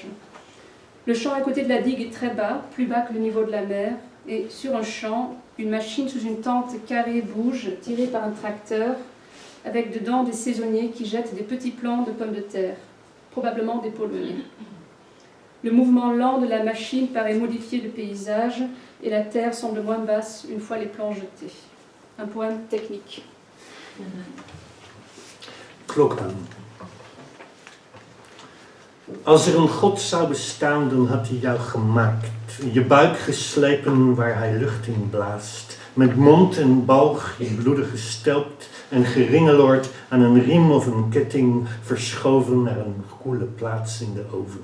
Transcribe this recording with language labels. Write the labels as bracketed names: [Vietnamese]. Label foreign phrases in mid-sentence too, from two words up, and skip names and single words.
[French] Le champ à côté de la digue est très bas, plus bas que le niveau de la mer, et sur un champ, une machine sous une tente carrée bouge, tirée par un tracteur, avec dedans des saisonniers qui jettent des petits plants de pommes de terre, probablement des poloniers. Le mouvement lent de la machine paraît modifier le paysage et la terre semble moins basse une fois les plants jetés. Un poème technique. [Dutch] Klok aan. Als er een God zou bestaan, dan had hij jou gemaakt. Je buik geslepen waar hij lucht in blaast. Met mond en boog je bloedig gestelpt en geringeloord aan een riem of een ketting verschoven naar een koele plaats in de oven.